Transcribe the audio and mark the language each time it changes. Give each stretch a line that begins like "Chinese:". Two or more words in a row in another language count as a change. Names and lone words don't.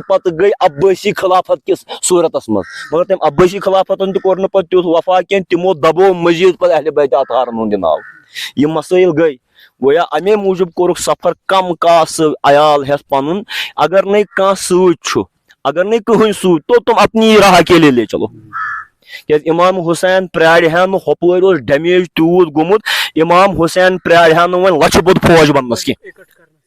Kashmiri: پتہٕ گٔے عبٲسی خلافت کِس صوٗرتس منٛز مگر تٔمۍ عبٲسی خلافتن تہِ کوٚر نہٕ پتہٕ تیُتھ وفا کینٛہہ تِمو دبوو مزیٖد پتہٕ اہلِ بیتِ اطہارن ہُنٛد یہِ ناو یِم مسٲیل گٔے گویا امے موٗجوٗب کوٚرُکھ سفر کم کاسہٕ عیال ہٮ۪تھ پنُن اگر نَے کانٛہہ سۭتۍ چھُ اگر نہٕ کٕہٕنۍ سۭتۍ تو تِم
Urdu: اپنی راہ اکیلے لے چلو
Kashmiri: کیازِ امام حسین پرٛارِ ہا نہٕ ہۄپٲرۍ اوس ڈیمیج تیوٗت گوٚمُت امام حسین پرٛارِ ہا نہٕ وۄنۍ لچھِ بوٚد فوج بننس کینٛہہ